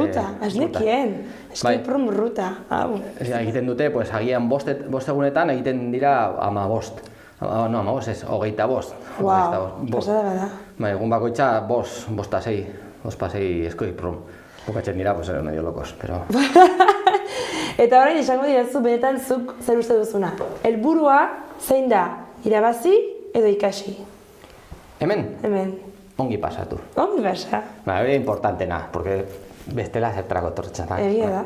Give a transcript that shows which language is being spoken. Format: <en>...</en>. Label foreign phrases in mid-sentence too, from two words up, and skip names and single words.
<eu>Ruta, ez nekien,</eu> <en>escape room</en> <eu>ruta. Egiten dute, pues agian bost egunetan egiten dira 15. No, 15 ez, 25. Pasada bada. Egun bakoitza, bosta sei</eu> <en>escape room.</en> <eu>Bukatzen dira,</eu> <es>pues medio locos, pero...</es> <eu>Eta orain esango dirazu benetan zuk zer uste duzuna. Helburua zein da, irabazi edo ikasi? Hemen? Hemen. Ongi pasatu. Ongi pasa. Hori importantena, porque bestela zertarako etortzen da. Egia da.</eu>